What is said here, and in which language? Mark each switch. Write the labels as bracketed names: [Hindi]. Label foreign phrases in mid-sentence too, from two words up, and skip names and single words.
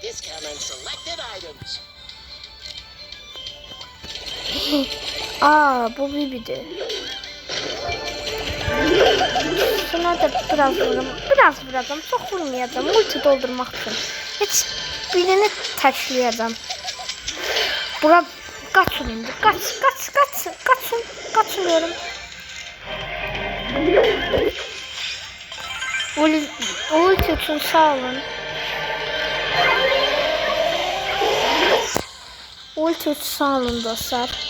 [Turkish] Bu Bibi'dir. Şuna da biraz vuracağım, çok vurmayacağım, ulti [Azerbaijani] doldurmaq üçün. Heç birini təkləyəcəm. Bura kaçın indi, [Turkish] kaçın diyorum. Ulti için sağ olun. Ulti için sağ olun dostlar.